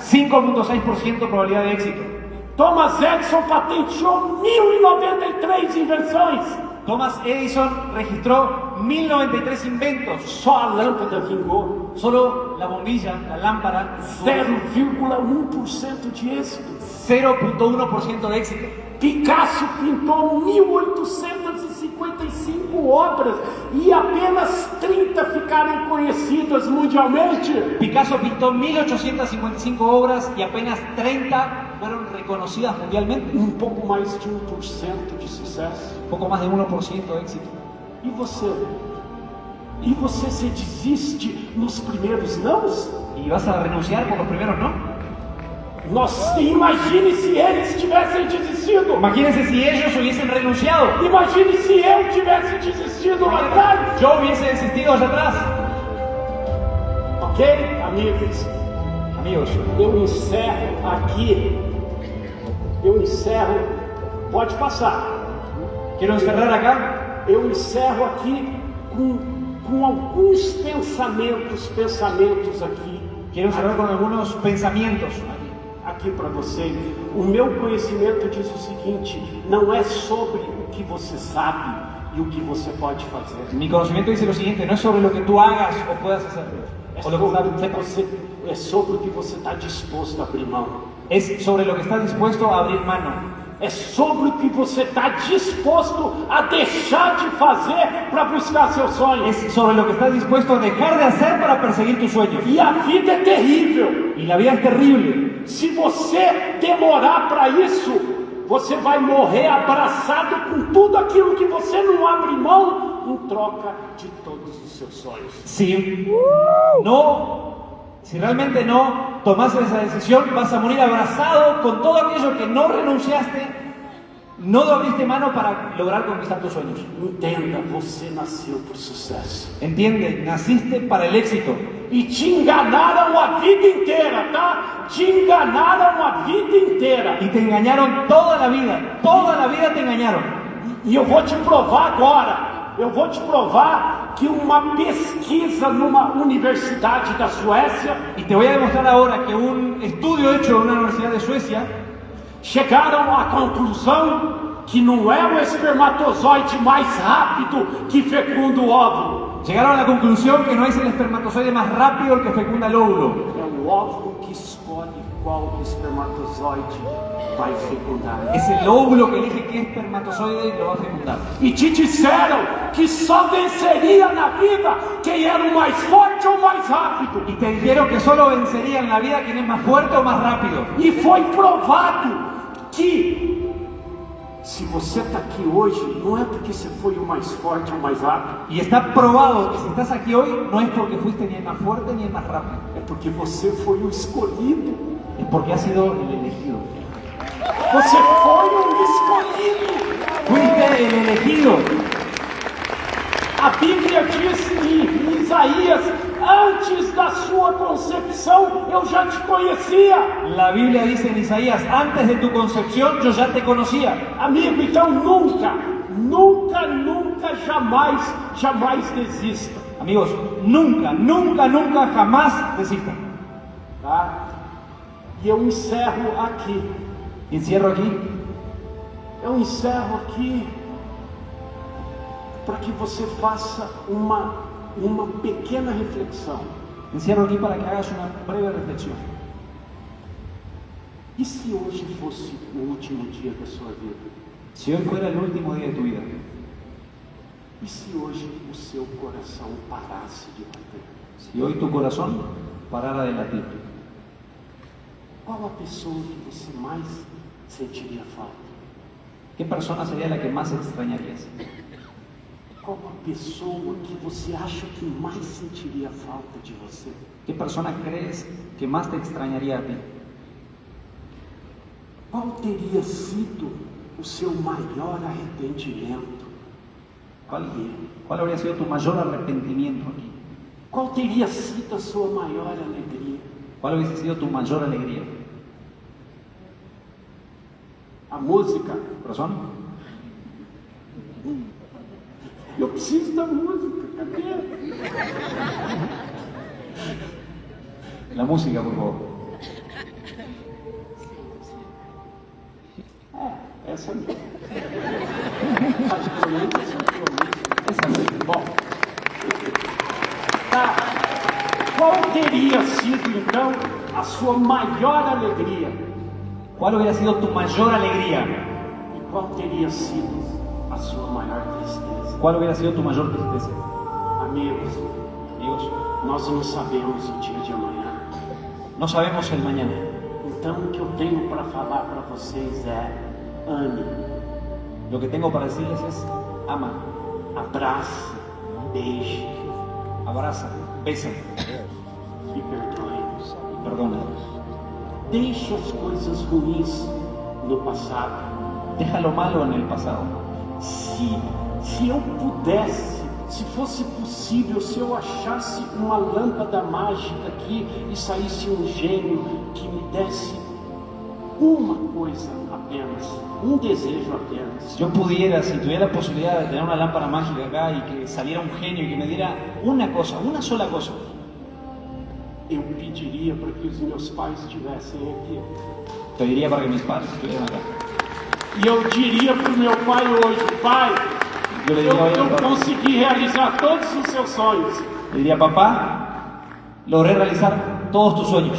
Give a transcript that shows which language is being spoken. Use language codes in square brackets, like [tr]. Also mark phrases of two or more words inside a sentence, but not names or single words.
[es] 5.6% probabilidad de éxito. [pt] Thomas Edison patenteou 1093 invenções. [es] Thomas Edison registró 1093 inventos. [pt] Só a lâmpada vingou. [es] Solo la bombilla, la lámpara, [pt] 0,1% de êxito. [es] 0.1% de éxito. [pt] Picasso pintou 1855 obras e apenas 30 ficaram conhecidas mundialmente. [es] Picasso pintó 1855 obras y apenas 30 fueron reconocidas mundialmente. [pt] Pouco mais de 1% de sucesso. [es] Poco más de 1% de éxito. [pt] E você? E você se desiste nos primeiros nãos? [es] ¿Y vas a renunciar por los primeros no? [pt] Imagine se eles tivessem desistido. [es] Imagínense si ellos hubiesen renunciado. [pt] Imagine se eu tivesse desistido lá atrás. [es] Yo hubiese desistido allá atrás. [pt] Ok, amigos? [es] Amigos, [pt] Eu encerro aqui. Pode passar. [es] quiero encerrar acá. [pt] Eu encerro aqui com alguns pensamentos aqui. [es] Quiero encerrar con algunos pensamientos. [pt] Aqui para você. O meu conhecimento diz o seguinte: não é sobre o que você sabe e o que você pode fazer. [es] Mi conocimiento dice lo siguiente: no es sobre lo que tú hagas o puedas hacer, o lo que sepas. [pt] É sobre o que você está disposto a abrir mão. [es] Es sobre lo que estás dispuesto a abrir mano. [pt] É sobre o que você está disposto a deixar de fazer para buscar seus sonhos. [es] Es sobre lo que estás dispuesto a dejar de hacer para perseguir tus sueños. [pt] E a vida é terrível. [es] Y la vida es terrible. [pt] Se você demorar para isso, você vai morrer abraçado com tudo aquilo que você não abre mão em troca de todos os seus sonhos. [es] Si realmente no tomas esa decisión, vas a morir abrazado con todo aquello que no renunciaste, no abriste mano para lograr conquistar tus sueños. [pt] Entenda, você nasceu por sucesso. [es] Entiende, naciste para el éxito. [pt] E te enganaram a vida inteira, tá? Te enganaram a vida inteira. [es] Y te engañaron toda la vida te engañaron. [pt] E eu vou te provar agora. Eu vou te provar que uma pesquisa numa universidade da Suécia, [es] y te voy a demostrar ahora que un estudio hecho en una universidad de Suecia [pt] chegaram à conclusão que não é o espermatozoide mais rápido que fecunda o óvulo. [es] Llegaron a la conclusión que no es el espermatozoide más rápido el que fecunda el óvulo. [pt] É o óvulo que escolhe qual espermatozoide vai fecundar. [es] Es el óvulo que elige qué espermatozoide lo va a fecundar. [pt] E te disseram que só venceria na vida quem era o mais forte ou mais rápido. [es] Y te dijeron que solo vencería en la vida quien es más fuerte o más rápido. [pt] E foi provado que se você está aqui hoje, não é porque você foi o mais forte ou mais rápido. [es] Y está probado que si estás aquí hoy no es porque fuiste ni el más fuerte ni el más rápido. [pt] É porque você foi o escolhido. [es] Es porque has sido el elegido. [pt] Você foi o escolhido. [es] Fuiste el elegido. [pt] A Bíblia diz em Isaías: antes da sua concepção eu já te conhecia. [es] La Biblia dice en Isaías: antes de tu concepción yo ya te conocía. [pt] Amigo, então nunca, jamais desista. [es] Amigos, nunca, jamás desistan. [pt] Tá? E eu encerro aqui. [es] Encierro aquí. [pt] Eu encerro aqui para que você faça uma pequena reflexão. [es] Encierro aquí para que hagas una breve reflexión. [pt] E se hoje fosse o último dia da sua vida? [es] Si hoy fuera el último día de tu vida, [pt] E se hoje o seu coração parasse de bater? [es] si hoy tu corazón parara de latir, [pt] Qual a pessoa que você mais sentiria falta? [es] ¿qué persona sería la que más extrañarías? [pt] Qual a pessoa que você acha que mais sentiria falta de você? [es] ¿Qué persona crees que más te extrañaría a ti? [pt] Qual teria sido o seu maior arrependimento? [es] ¿Cuál habría sido tu mayor arrepentimiento aquí? [pt] Qual teria sido a sua maior alegria? [es] ¿Cuál hubiese sido tu mayor alegría? [pt] A música? [es] ¿Corazón? [pt] Eu preciso da música, cadê? [es] La música, por favor. [pt] Essa mesmo. Essa mesmo. Bom. Tá. Qual teria sido, então, a sua maior alegria? [es] ¿Cuál hubiera sido tu mayor alegría? [pt] E qual teria sido a sua maior tristeza? [es] ¿Cuál hubiera sido tu mayor tristeza? [pt] Amigos, [es] Amigos, [pt] nós não sabemos o dia de amanhã. [es] no sabemos el mañana. [pt] Então, o que eu tenho para falar para vocês é: ame, [es] Lo que tengo para decirles es: ama, [pt] abrace, beije [es] abraza, besa [pt] e perdoe. [es] y perdona. [pt] Deixe as coisas ruins no passado. [es] Deja lo malo en el pasado. [pt] Se eu pudesse, se fosse possível, se eu achasse uma lâmpada mágica aqui e saísse um gênio que me desse uma coisa apenas, um desejo apenas, [es] Si yo pudiera, si tuviera la posibilidad de tener una lámpara mágica acá y que saliera un genio y que me diera una cosa, una sola cosa, [pt] eu pediria para que os meus pais estivessem aqui. [es] pediría para que mis padres estuvieran acá. [pt] E eu diria para o meu pai hoje: pai, [es] Yo le diría, [pt] eu [es] oye, papá, [pt] consegui realizar todos os seus sonhos. [es] le diría, papá, logré realizar todos tus sueños.